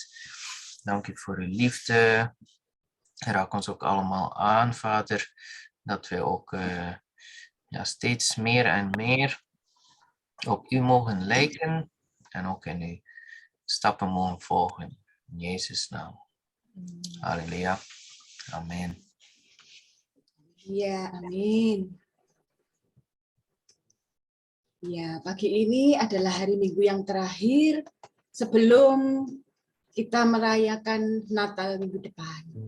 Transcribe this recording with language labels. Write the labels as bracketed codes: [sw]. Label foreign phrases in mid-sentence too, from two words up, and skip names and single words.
[nl] Dank u voor uw liefde. Raak ons ook allemaal aan, Vader, dat we ook steeds meer en meer op u mogen lijken en ook in uw stappen mogen volgen. In Jezus' naam. Halleluja. Amen. [id] Ya, amin. Ya, pagi ini adalah hari Minggu yang terakhir sebelum kita merayakan Natal minggu depan.